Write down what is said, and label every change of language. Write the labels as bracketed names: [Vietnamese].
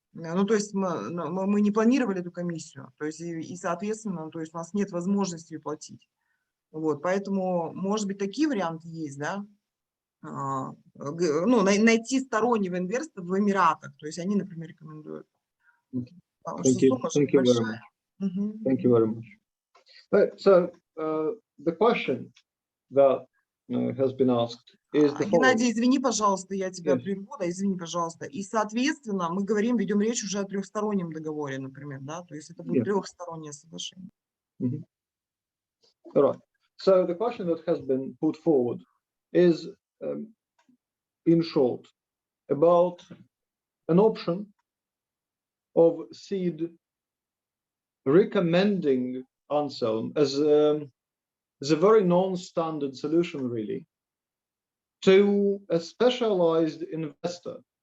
[Russian] Ну, то есть мы не планировали эту комиссию, то есть и соответственно, то есть у нас нет возможности ее платить. Вот, поэтому, может быть, такие варианты есть, да? Ну, найти стороннего инвестора в Эмиратах, то есть они, например, рекомендуют. [English] Thank you. Thank you very much. Thank you very much. So the question that has been asked is the following. [Russian] Геннадий, извини, пожалуйста, я тебя прерву, да, извини, пожалуйста. И, соответственно, мы ведем речь уже о трехстороннем договоре, например, да, то есть это будет трехстороннее соглашение. [English] All right. So the question that has been put forward is, in short, about an option of SEED recommending Anselm as a very non-standard solution, really, to a specialized investor.